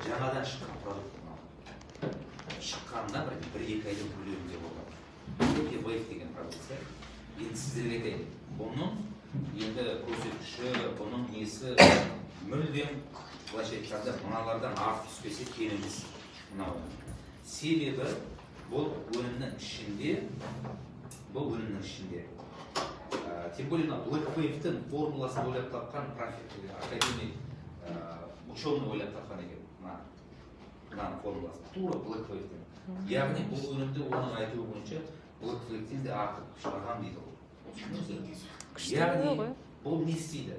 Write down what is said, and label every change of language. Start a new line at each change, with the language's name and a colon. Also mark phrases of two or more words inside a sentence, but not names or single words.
Kazakh: жаңадан шыққан продукт шыққанына бір екі айдың көлемінде болған вейп деген продукция. Енді сіздерге айтайын, бұның енді көрсеткіші, бұның несі мүлдем былайша айтқанда мыналардан артық түспесе кем емес. Себебі бұл өнімнің ішінде,
Russian: тем более
Kazakh: Black Wave-тің формуласын ойлап тапқан академик ученый ойлап тапқан екен. Мынаның формуласы тура Black Wave-тің. Яғни бұл өнімді оның айтуы бойынша Black Wave-тен де артық шығарған дейді ол. Яғни бұл не істейді?